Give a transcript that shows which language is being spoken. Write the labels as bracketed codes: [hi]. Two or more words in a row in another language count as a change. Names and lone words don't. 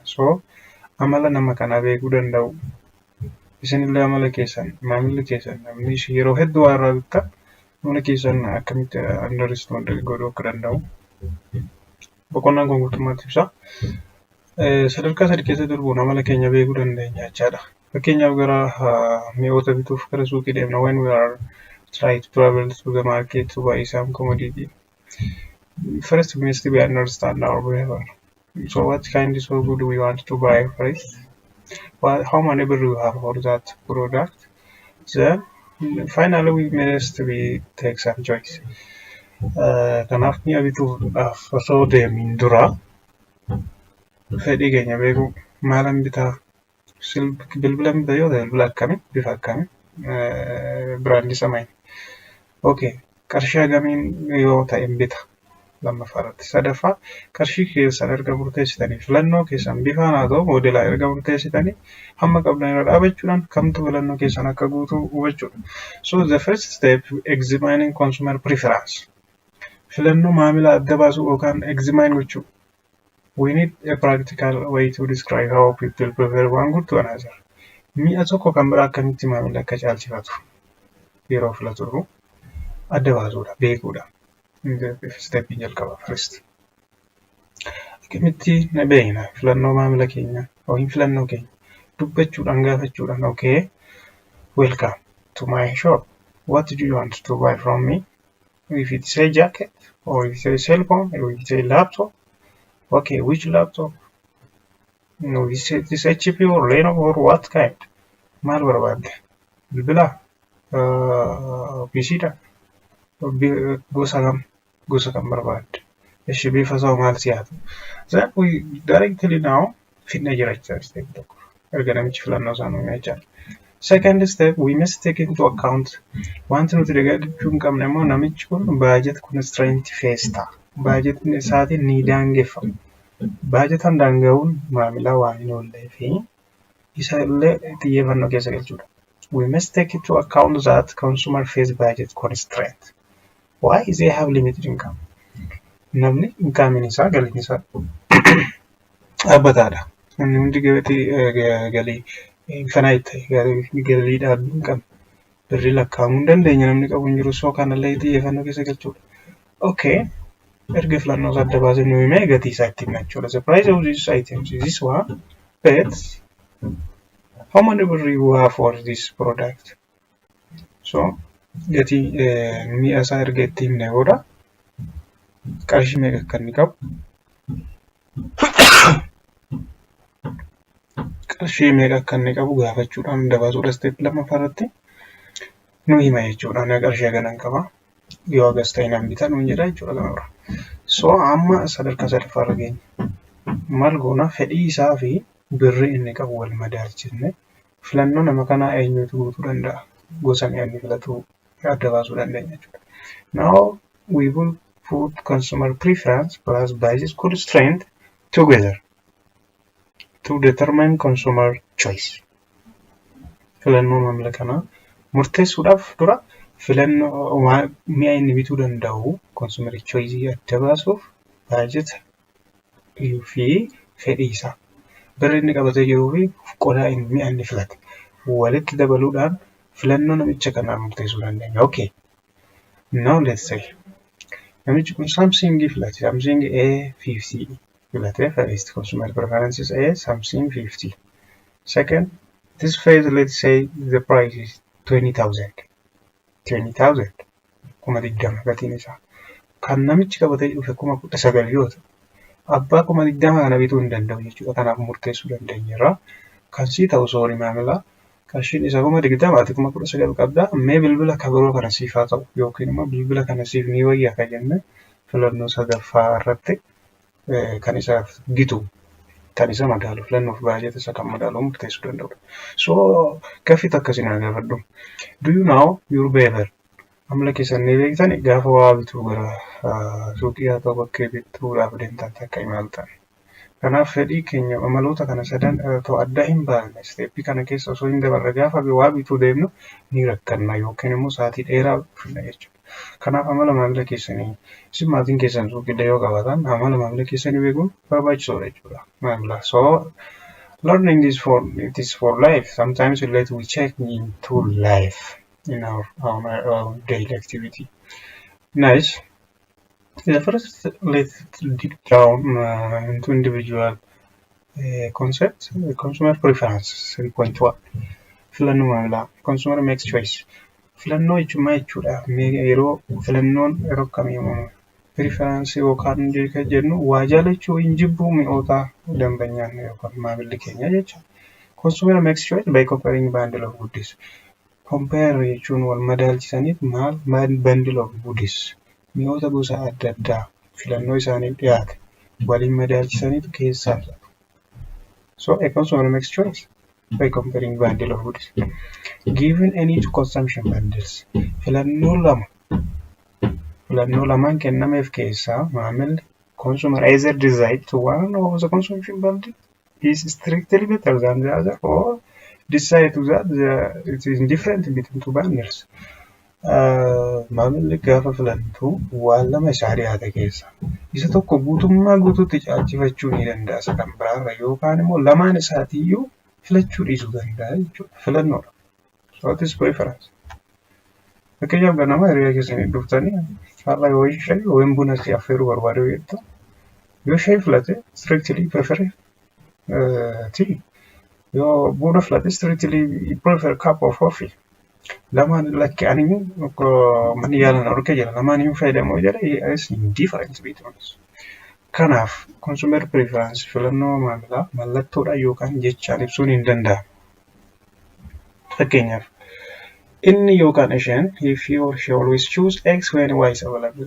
[om] So amala nama kanaa beekuu danda'u. Isinillee amala keessan maamilli keessan namni yeroo hedduu waa irraa bitta amala keessan akkamitti understand godhuu akka danda'u. Boqonnaan kun guutummaatti ibsa. Sadarkaa sadii keessa darbuun amala keenya beekuu dandeenya jechaadha. Fakkeenyaaf gara mi'oota bituuf gara suuqii deemna [en] when we are trying to travel to the market to buy some commodity. First we must be understand our behavior. So what kind of good we want to buy first? How many bill you have for that product? Then finally we must take some choice. [om] Kanaaf mi'a bituudhaaf osoo deemin dura fedhii keenya beekuu maalan bitaa bilbila bitaa yoo ta'e bilbila akkamii bifa akkamii biraandii samayin. Okay qarshii hagamiin yoo ta'e bita lammaffaarratti. Sadaffaa qarshii keessan erga murteessitanii filannoo keessan bifaan haa ta'u moodelaa erga murteessitanii hamma qabdan irra dhaabachuudhaan kamtu filannoo keessan akka guutuu hubachuudha. [en] So the first step examining consumer preference. [om] Filannoo maamila adda baasuu yookaan examine gochuu. [en] We need a practical way to describe how people prefer one good to another. [om] Mi'a tokko kan biraa akkamitti maamila akka caalchifatu yeroo filatu adda baasuudha beekuudha. Step jalqaba first. Akkamitti na beekna filannoo maamila keenya yookiin filannoo keenya dubbachuudhaan gaafachuudhaan [en] okay welcome to my shop. What do you want to buy from me? If it's a jacket or if it's a cell phone or if it's a laptop. Okay, which laptop? No, is it HP or Lenovo or what kind? [om] Maal barbaadde? Bilbila? PC dha? Gosa kam barbaadde? Ishi bifa isaa maal siyaatu? [en] Then we directly now [om] fitna jiraachaa step tokko. Erga namichi filannoo isaa nuyi jechaadha. [en] Second step, we must take into account [om] wanti nuti dagachuu hin qabne immoo namichi kun [en] budget constraint [om] feesta. Budgetni isaatiin ni daangeffama. Budgetan daanga'uun maamila waan hin oollee fi isa illee xiyyeeffannoo keessa galchuudha. [en] We must take into account that consumer face budget constraint. Why is they have limited income? [om] Namni income isaa galiin isaa dhaabbataadha. Namni hundi galii infinite galii dhaabbii hin qabne birrii lakkaa'amuu hin dandeenye namni qabu hin jiru. So kanallee xiyyeeffannoo keessa galchuudha. Okay. erga filannoo isaa adda baasee nu himee gatii isaa itti himna jechuudha. [en] The price of these items is this one, but how many will you have for this product? [om] So gatii mi'a isaa erga itti himne booda qarshii meeqa akka inni qabu qarshii meeqa akka inni qabu gaafachuudhaan adda baasuudha. Step lammaffaa irratti nu hima jechuudha. Ani qarshii haganan qaba. Yoo agas ta'e nan bita nuun jedha jechuudha kanarra. So amma sadarkaa sadaffaa irra geenya. Maal goona fedhii isaa fi birrii inni qabu wal madaalchisne filannoo nama kanaa eenyutu guutuu danda'a. Gosa mi'a inni filatu adda baasuu dandeenya jechuudha. [en] Now we will put consumer preference plus budget constraint together to determine consumer choice. [om] Filannoo maamila kanaa murteessuudhaaf dura filannoo mi'a inni bituu danda'u [en] consumer choice [om] adda baasuuf budget fi fedhii isaa birrii inni qabatee jiruu fi qodaa mi'a inni filate walitti dabaluudhaan filannoo namicha kanaa murteessuu dandeenya. [en] Okay. Now let's say [om] namichi kun Samsung filate. Samsung A50 filate. [en] First consumer preferences A Samsung 50. Second, this phase, let's say the price is 20,000. 20,000. [om] Kuma digdama gatiin isaa. Kan namichi qabatee dhufe kuma 19 yoo ta'u abbaa kuma digdama kana bituu hin danda'u jechuudha. Kanaaf murteessuu dandeenyerra. Kan sii ta'u soori maamila qarshiin isaa kuma digdama ati kuma 19 qabda. Mee bilbila kabiroo kana siif haa ta'u yookiin immoo bilbila kana siif ni wayyaa ka jenne filannoo sadaffaa irratti kan isaaf gitu kan isa madaalu filannoof baay'ata isa kan madaalu murteessuu danda'udha. So gaafii akkasii na gaafadhu. [en] Do you know your behavior? [om] Amala keessan ni beektan gaafa waa bituu gara suuqii haa ta'u bakkee bituudhaaf deemtan takka imaltan. Kanaaf fedhii keenya amaloota kana sadan ta'u adda hin baafne steeppii kana keessa osoo hin dabarre gaafa waa bituu deemnu ni rakkanna yookiin immoo sa'aatii dheeraa fudhanna jechuudha. Kanaaf amala maamila keessanii isin maatiin keessan suuqii yoo qabaatan amala maamila keessanii beekuun barbaachisoodha jechuudha maamila. [en] So learning is for life. Sometimes we check into life in our daily activity. Nice. The first, let's dig down into individual concepts. Consumer preference 3.1. [om] Filannoo maamilaa. [en] Consumer makes choice. [om] Filannoo jechuun jechuudha. Yeroo filannoon yeroo kamii preference yookaan jennu waa jaalachuu hin jibbuu mi'oota dambanyaan yookaan maamilli keenya jechuudha. [en] Consumer makes choice by comparing bundle of goodies. [om] Compare jechuun wal madaalchisaniif maal [en] bundle of goodies. [om] Mi'oota gosa adda addaa filannoo isaaniif dhiyaate waliin madaalchisaniitu keessaa filatu. [en] So a consumer makes choice by comparing bundle of goodies. Given any two consumption bundles. [om] Filannoo lamaan kennameef keessaa maamilli [en] consumer either decide to one of the consumption bundle is strictly better than the other or decide to that it is different between two bundles. [om] Maamilli gaafa filantu waan lama isaa dhiyaate keessa isa tokko guutummaa guutuutti caalchifachuu ni danda'a isa kan biraarra yookaan immoo lamaan isaatiiyyuu filachuu dhiisuu danda'a jechuudha. Filannoodha. [en] So it is preference. [om] Fakkeenyaaf ganama hiriyaa keessanii dhuftanii har'a yoo shaayii yookiin buna si affeeruu barbaadu jettu yoo shaayii filate [en] strictly prefer tea. [om] Yoo buna filate [en] strictly prefer cup of coffee. [om] Lamaan lakki aniyyuu manni yaalan orka jira lamaan hin fayyadamu jedha [en] is different between us. [om] Kanaaf [en] consumer preference [om] filannoo maamilaa mallattoodhaan yookaan jechaan ibsuun hin danda'amu. Fakkeenyaaf inni yookaan isheen [en] if he or she always choose X when Y is available.